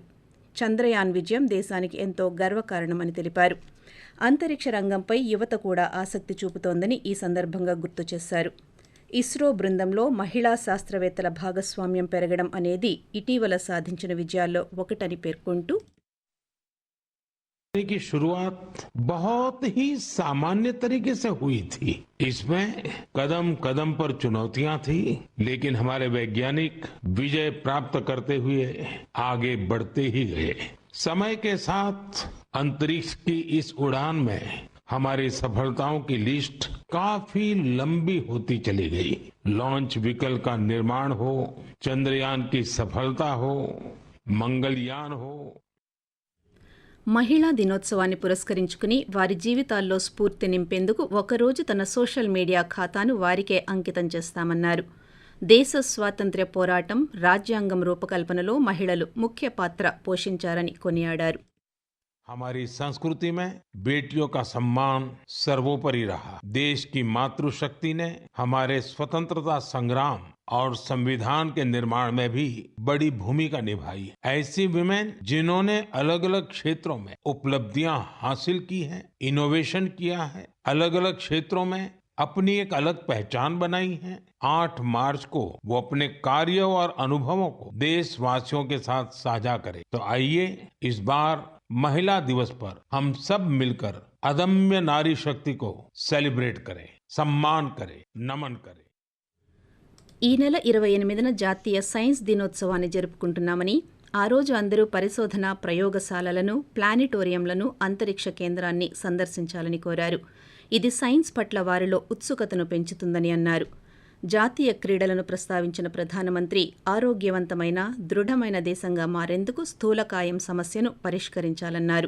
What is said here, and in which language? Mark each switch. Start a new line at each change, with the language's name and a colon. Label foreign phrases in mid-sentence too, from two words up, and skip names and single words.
Telugu: చంద్రయాన్ విజయం దేశానికి ఎంతో గర్వకారణమని తెలిపారు. అంతరిక్ష రంగంపై యువత కూడా ఆసక్తి చూపుతోందని ఈ సందర్భంగా గుర్తు చేశారు. ఇస్రో బృందంలో మహిళా శాస్త్రవేత్తల భాగస్వామ్యం పెరగడం అనేది ఇటీవల సాధించిన విజయాల్లో ఒకటని పేర్కొంటూ,
Hindi: की शुरुआत बहुत ही सामान्य तरीके से हुई थी। इसमें कदम कदम पर चुनौतियां थी, लेकिन हमारे वैज्ञानिक विजय प्राप्त करते हुए आगे बढ़ते ही गए। समय के साथ अंतरिक्ष की इस उड़ान में हमारी सफलताओं की लिस्ट काफी लंबी होती चली गई। लॉन्च व्हीकल का निर्माण हो, चंद्रयान की सफलता हो, मंगलयान हो।
Telugu: మహిళా దినోత్సవాన్ని పురస్కరించుకుని వారి జీవితాల్లో స్ఫూర్తి నింపేందుకు ఒకరోజు తన సోషల్ మీడియా ఖాతాను వారికే అంకితం చేస్తామన్నారు. దేశ స్వాతంత్ర్య పోరాటం, రాజ్యాంగం రూపకల్పనలో మహిళలు ముఖ్య పాత్ర పోషించారని కొనియాడారు.
Hindi: हमारी संस्कृति में बेटियों का सम्मान सर्वोपरि रहा। देश की मातृशक्ति ने हमारे स्वतंत्रता संग्राम और संविधान के निर्माण में भी बड़ी भूमिका निभाई। ऐसी विमेन जिन्होंने अलग अलग क्षेत्रों में उपलब्धियां हासिल की हैं, इनोवेशन किया है, अलग अलग क्षेत्रों में अपनी एक अलग पहचान बनाई है। 8 मार्च को वो अपने कार्यों और अनुभवों को देशवासियों के साथ साझा करें। तो आइए इस बार महिला दिवस पर हम सब मिलकर अदम्य नारी शक्ति को सेलिब्रेट करें, सम्मान करें, नमन करें.
Telugu: ఈ నెల 28న జాతీయ సైన్స్ దినోత్సవాన్ని జరుపుకుంటున్నామని, ఆ రోజు అందరూ పరిశోధన ప్రయోగశాలలను, ప్లానిటోరియంలను, అంతరిక్ష కేంద్రాన్ని సందర్శించాలని కోరారు. ఇది సైన్స్ పట్ల వారిలో ఉత్సుకతను పెంచుతుందని అన్నారు. జాతీయ క్రీడలను ప్రస్తావించిన ప్రధానమంత్రి, ఆరోగ్యవంతమైన, దృఢమైన దేశంగా మారేందుకు స్థూలకాయం సమస్యను పరిష్కరించాలన్నారు.